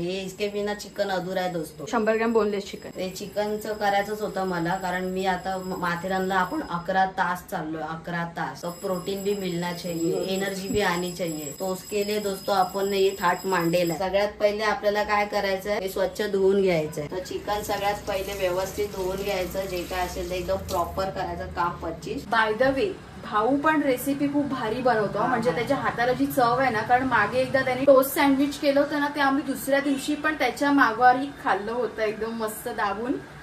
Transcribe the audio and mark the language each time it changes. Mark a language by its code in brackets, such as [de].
[hi] हे इसके बिना चिकन अधुरा आहे दोस्तों. [mr] 100 ग्रॅम बोनलेस चिकन. ते चिकनचं करायचंच होतं मला, कारण मी आता माथेरानला आपण 11 तास चाललोय. 11 तास. [hi] तो प्रोटीन भी मिलना चाहिए, एनर्जी भी आनी चाहिए. तो उसके लिए दोस्तों [mr] आपण ये थाट मांडेला. सगळ्यात पहिले आपल्याला काय करायचंय, हे स्वच्छ धुवून घ्यायचंय. तर चिकन सगळ्यात पहिले व्यवस्थित धुवून घ्यायचं. जे काय असेल ते एकदम प्रॉपर करायचं काम. 25 बाय द वे, भाऊ पण रेसिपी खूप भारी बनवतो. म्हणजे त्याच्या हाताला जी चव आहे ना, कारण मागे एकदा त्याने टोस्ट सँडविच केलं होतं ना, ते आम्ही दुसऱ्या दिवशी पण त्याच्या मागवारी खाल्लं होतं एकदम मस्त दाबून.